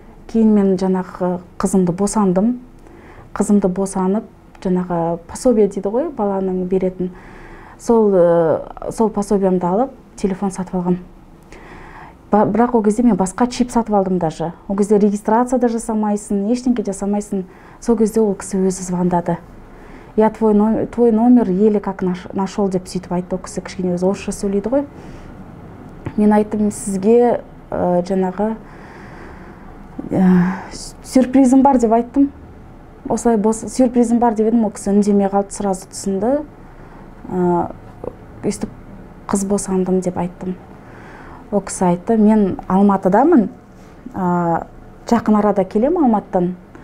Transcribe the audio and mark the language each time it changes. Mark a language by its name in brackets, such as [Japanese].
[Kazakh] Кейін мен жанағы қызымды босандым. Қызымды босанып, жанағы пособие дейді ғой, баланың беретін. Сол пособиямды алып, телефон сатып алғам. Бірақ ол кезде мен басқа чип сатып алдым даже. Ол кезде регистрация да жасамайсың, ештеңке жасамайсың. Сол кезде ол кісі өзі звондады. [Russian] Я твой номер еле как нашел [Kazakh] деп сөйтіп айтты. Ол кісі кішкене өзі орысша сөйлейді ғой. Мен айттым, сізге жанағы сюрпризім бар деп айттым. Осылай сюрпризім бар деп едім, ол кісі үндемей қалды, сразу түсінді. Өйстіп қыз босандым деп айттым. Ол кісі айтты, мен Алматыдамын, жақын арада келем Алматыдан.